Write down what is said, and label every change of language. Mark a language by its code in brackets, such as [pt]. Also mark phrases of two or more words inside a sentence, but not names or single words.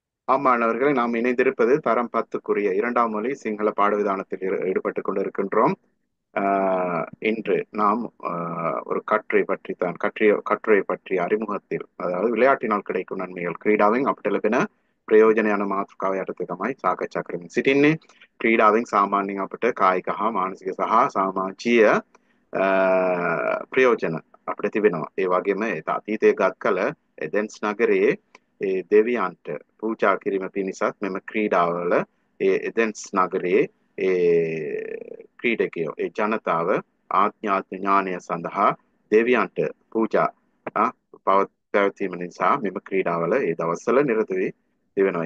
[ta] மாணவர்களை நாம் இணைந்திருப்பது தரம் 10க்குரிய இரண்டாம் மொழி சிங்கள பாடவிதானத்தில் ஈடுபட்டுக் கொண்டிருக்கின்றோம். இன்று நாம் ஒரு கட்டுரை பற்றிய அறிமுகத்தில், அதாவது விளையாட்டினால் கிடைக்கும் நன்மைகள் [si] ක්‍රීඩාවෙන් අපිට ලැබෙන ප්‍රයෝජන යන මාතෘකාව යටතේ තමයි සාකච්ඡා කරමින් සිටින්නේ. ක්‍රීඩාවෙන් සාමාන්‍යයෙන් අපිට කායික හා මානසික සහ සමාජීය ප්‍රයෝජන අපිට තිබෙනවා. ඒ වගේම අතීතයේ ගත් කල එදෙන්ස් නගරයේ දෙවියන්ට පූජා කිරීම පිණිසත් මෙම ක්‍රීඩාවල එදෙන්ස් නගරයේ ක්‍රීඩකයෝ ජනතාව ආඥාත්ම ඥානය සඳහා දෙවියන්ට පූජා පැවැත්වීම නිසා මෙම ක්‍රීඩාවල ඒ දවස්වල නිරත වී තිබෙනවා.